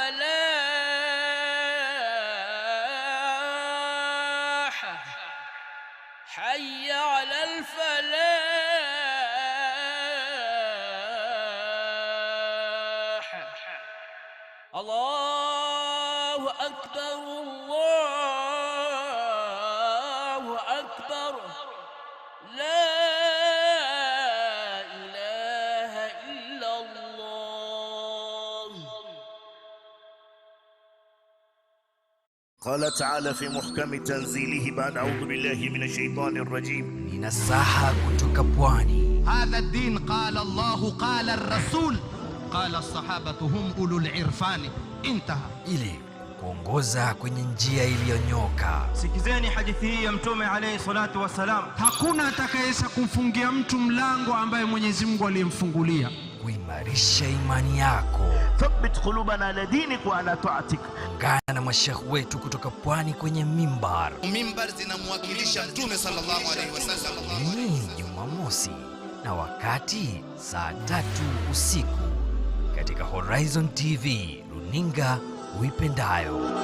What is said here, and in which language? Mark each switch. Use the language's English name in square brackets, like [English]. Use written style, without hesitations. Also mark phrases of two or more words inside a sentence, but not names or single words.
[Arabic] الفلاح حي على الفلاح الله أكبر الله أكبر لا إله إلا الله. قال تعالى في محكم تنزيله بعد أعوذ بالله من الشيطان الرجيم [Swahili] Ninasaha kutoka pwani. [Arabic] هذا الدين قال الله قال الرسول قال الصحابة هم أولو العرفان انتهى. [Swahili] Ili kuongoza kwenye njia iliyonyoka. Sikizeni hadithi hii ya Mtume [Arabic] عليه الصلاة والسلام. [Swahili] Hakuna atakayeweza kumfungia mtu mlango ambaye Mwenyezi Mungu alimfungulia. Kuimarisha imani yako. [Arabic] ثبت قلوبنا على دينك وعلى طاعتك. [Swahili] Ungana na mashekhi wetu kutoka pwani kwenye mimbar. Mimbar zinamwakilisha Mtume [Arabic] صلى الله عليه وسلم. [Swahili] Ni Jumamosi na wakati saa 3 usiku katika Horizon TV, runinga uipendayo.